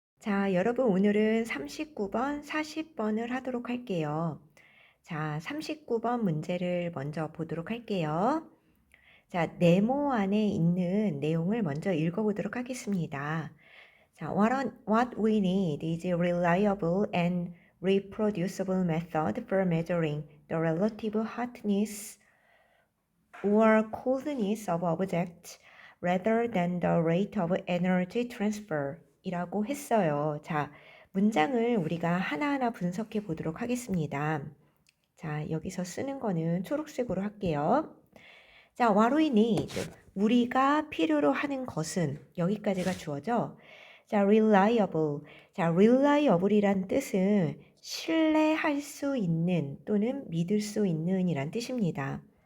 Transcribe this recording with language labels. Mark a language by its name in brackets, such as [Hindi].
[Korean] 자, 여러분 오늘은 39번, 40번을 하도록 할게요. 자, 39번 문제를 먼저 보도록 할게요. 자, 네모 안에 있는 내용을 먼저 읽어보도록 하겠습니다. [English] 자, what we need is a reliable and reproducible method for measuring the relative hotness or coldness of objects rather than the rate of energy transfer [Korean] 이라고 했어요. 자, 문장을 우리가 하나하나 분석해 보도록 하겠습니다. 자, 여기서 쓰는 거는 초록색으로 할게요. [English] 자, what we need. [Korean] 우리가 필요로 하는 것은 여기까지가 주어져. [English] 자, reliable. [Korean] 자, reliable이란 뜻은 신뢰할 수 있는 또는 믿을 수 있는 이란 뜻입니다.